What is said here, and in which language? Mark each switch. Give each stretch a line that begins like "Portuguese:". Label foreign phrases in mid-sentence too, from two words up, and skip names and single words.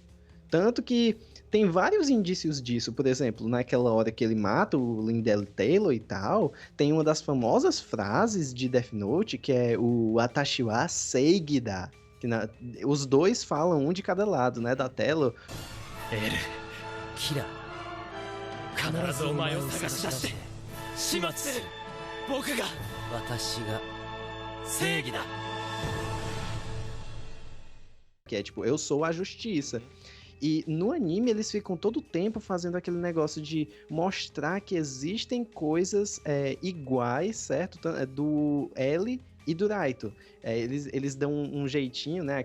Portuguese: Tanto que tem vários indícios disso. Por exemplo, naquela hora que ele mata o Lindell Taylor e tal, tem uma das famosas frases de Death Note, que é o
Japanese: 私は正義だ.
Portuguese: Os dois falam um de cada lado, né, da tela.
Japanese: エルキラ必ずお前を探し出して始末する僕が私が正義だ
Portuguese: Que é tipo, eu sou a justiça. E no anime eles ficam todo o tempo fazendo aquele negócio de mostrar que existem coisas iguais, certo? Do L e do Raito. Eles dão um jeitinho, né?